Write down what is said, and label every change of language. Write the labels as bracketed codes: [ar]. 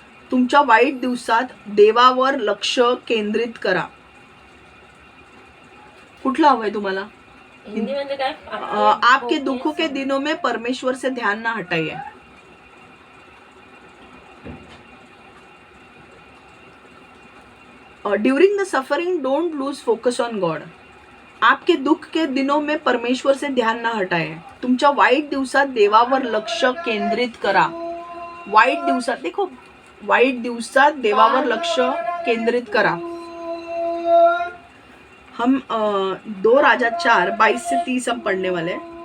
[mr] तुमच्या वाईट दिवसात देवावर लक्ष केंद्रित करा. कुठलं हवंय तुम्हाला? हिंदी म्हणजे काय? [hi] आपके दुखों के दिनों में परमेश्वर से ध्यान ना हटाइए. [en] During the suffering don't lose focus on God. [hi] आपके दुख के दिनों में परमेश्वर से ध्यान ना हटाए. [mr] तुमच्या वाईट दिवसात देवावर लक्ष केंद्रित करा. वाईट दिवसात [hi] देखो, [mr] वाईट दिवसात देवावर लक्ष केंद्रित करा. [hi] हम 2 राजा 4 22 से 30 हम पढ़ने वाले हैं.